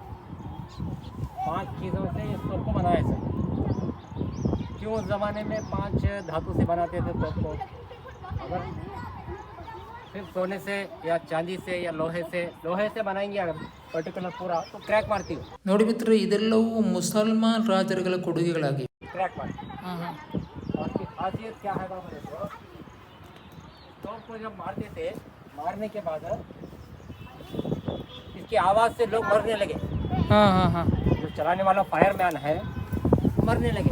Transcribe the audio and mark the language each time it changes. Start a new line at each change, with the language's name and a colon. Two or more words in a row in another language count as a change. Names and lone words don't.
Hindi: 5 चीज़ों से इस तोप को बनाया सर क्यों उस ज़माने में 5 धातु से बनाते थे तोप को अगर सिर्फ सोने से या चांदी से या लोहे से बनाएंगे अगर पर्टिकुलर पूरा तो क्रैक मारती हो
Kannada: ನೋಡಿ ಮಿತ್ರರೇ ಇದೆಲ್ಲವೂ ಮುಸಲ್ಮಾನ್ ರಾಜರುಗಳ ಕೊಡುಗೆಗಳಾಗಿವೆ
Hindi: क्रैक मारती ಹಾಂ ಹಾಂ और इसकी खासियत क्या है बाबा देखो तोप को जब मारते थे मारने के बाद इसकी आवाज़ से लोग मरने लगे ಹಾಂ ಹಾಂ ಹಾಂ जो चलाने वाला फायरमैन है मरने लगे